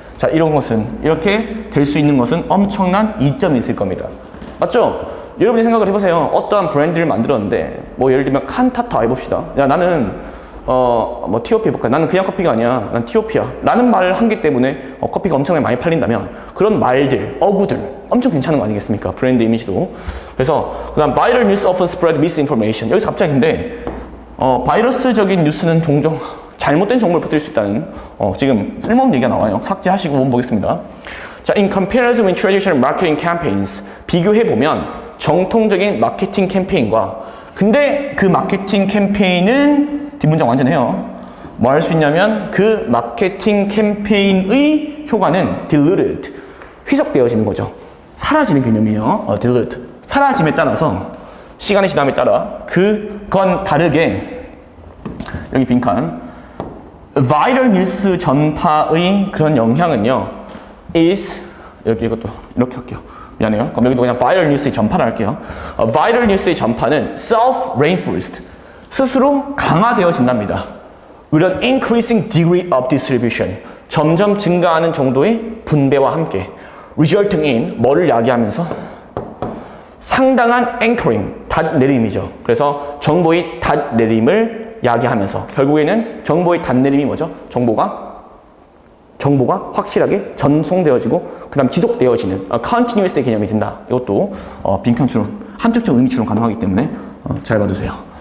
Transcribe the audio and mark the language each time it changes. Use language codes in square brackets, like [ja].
[ko] 자, 이렇게 될 수 있는 것은 엄청난 이점이 있을 겁니다. 맞죠? 여러분이 생각을 해보세요. 어떠한 브랜드를 만들었는데, 뭐 예를 들면 칸타타 해봅시다. 야, 나는 티오피 해볼까? 나는 그냥 커피가 아니야. 난 티오피야. 라는 말을 한 게 때문에 커피가 엄청나게 많이 팔린다면, 그런 말들, 어구들 엄청 괜찮은 거 아니겠습니까? 브랜드 이미지도. 그래서 그다음 [en] viral news often spread misinformation. [ko] 여기서 갑자기인데 바이러스적인 뉴스는 종종 잘못된 정보를 퍼뜨릴 수 있다는 지금 쓸모없는 얘기가 나와요. 삭제하시고 한번 보겠습니다. 자, [en] in comparison with traditional marketing campaigns, [ko] 비교해보면 정통적인 마케팅 캠페인과, 근데 그 마케팅 캠페인은 뒷문장 완전해요. 뭐 할 수 있냐면 그 마케팅 캠페인의 효과는 diluted, 희석되어지는 거죠. 사라지는 개념이에요. dilute. 사라짐에 따라서, 시간의 지남에 따라 그건 다르게, 여기 빈칸, viral 뉴스 전파의 그런 영향은요, is, 이것도 이렇게 할게요. 미안해요. 그럼 여기도 그냥 viral 뉴스의 전파를 할게요. viral 뉴스의 전파는 self-reinforced, 스스로 강화되어진답니다. [en] with an increasing degree of distribution, [ko] 점점 증가하는 정도의 분배와 함께, [en] resulting in, [ko] 뭐를 야기하면서? 상당한 anchoring, 닷내림이죠. 그래서 정보의 닷내림을 야기하면서, 결국에는 정보의 닷내림이 뭐죠? 정보가 확실하게 전송되어지고 그 다음 지속되어지는 continuous의 개념이 된다. 이것도 빈칸 추론, 한쪽적 의미 추론 가능하기 때문에 잘 봐두세요.